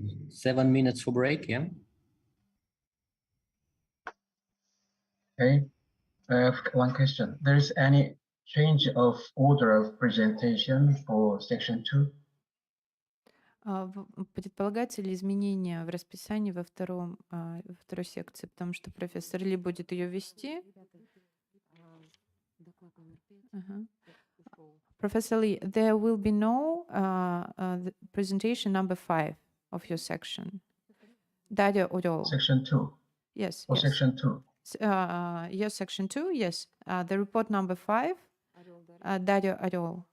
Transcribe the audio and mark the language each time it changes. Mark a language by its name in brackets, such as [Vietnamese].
[English] 7 minutes for break, yeah? Okay, I have one question. There's any change of order of presentation for section 2? [Russian] Предполагается ли изменение в расписании во второй секции, потому что профессор Ли будет ее вести? [English] Professor Lee, there will be no the presentation number 5 of your section. That or all? Section 2. Yes. Or yes. section 2. Yes, section 2. Yes. The report number 5. That at all.